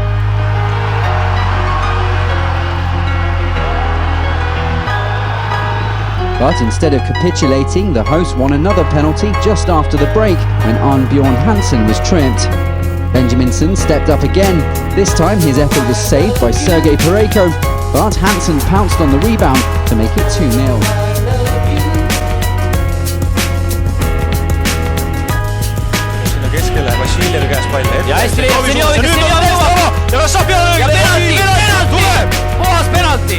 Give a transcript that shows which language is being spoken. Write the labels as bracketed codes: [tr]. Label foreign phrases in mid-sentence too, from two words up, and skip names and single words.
[en] But instead of capitulating, the hosts won another penalty just after the break when Arnbjorn Hansen was tripped. Benjaminson stepped up again. This time his effort was saved by Sergei Pareko, but Hansen pounced on the rebound to make it 2-0. [et] Ja hästi leiab see Jovikas, see jõuab! Ja penalti! Puhas penalti!